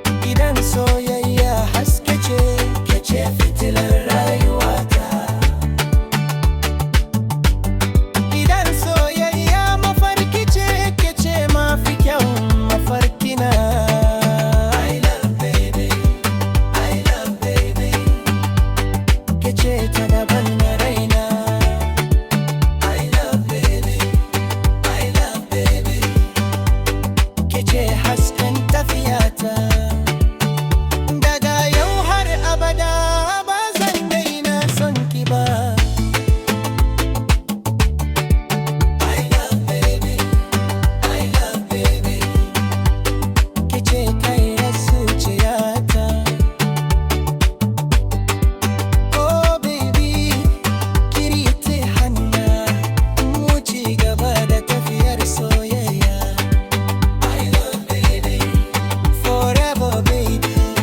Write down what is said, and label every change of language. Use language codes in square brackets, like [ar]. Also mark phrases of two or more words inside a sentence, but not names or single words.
[ha] Idan soyayya haske ce, ke ce fitilar rayuwata. Idan soyayya mafarki ce, ke ce mafi kyawun mafarkina. [en] I love baby, I love baby. [ha] Ke ce ta daban na raina. [en] I love baby, I love baby. [ha] Ke ce hasken tafiyata. Daga yau har abada ba zan daina son ki ba. [en] I love baby, I love baby. [ha] Ke ce kai zuciyata. [en] Oh baby, [ha] ki riƙe hanna, mu ci gaba da tafiyar soyayya. [en] I love baby, forever baby.